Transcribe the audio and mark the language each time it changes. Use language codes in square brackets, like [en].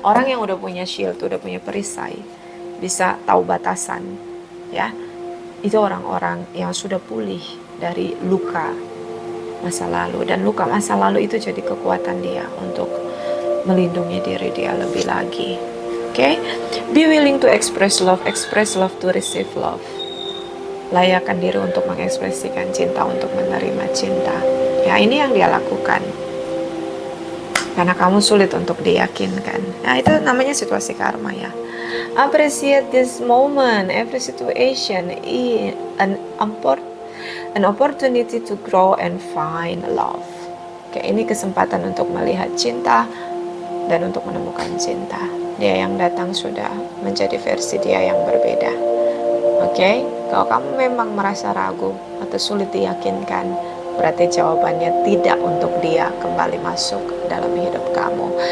[id] Orang yang udah punya shield, udah punya perisai, bisa tahu batasan ya. Itu orang-orang yang sudah pulih dari luka masa lalu. Dan luka masa lalu itu jadi kekuatan dia untuk melindungi diri dia lebih lagi. Oke? [en] Be willing to express love to receive love. [id] Layakkan diri untuk mengekspresikan cinta, untuk menerima cinta. Ya, ini yang dia lakukan. Karena kamu sulit untuk diyakinkan. Nah, itu namanya situasi karma ya. [en] Appreciate this moment, every situation is an opportunity to grow and find love. [id] Oke, ini kesempatan untuk melihat cinta dan untuk menemukan cinta. Dia yang datang sudah menjadi versi dia yang berbeda. Oke, kalau kamu memang merasa ragu atau sulit diyakinkan, berarti jawabannya tidak untuk dia kembali masuk dalam hidup kamu.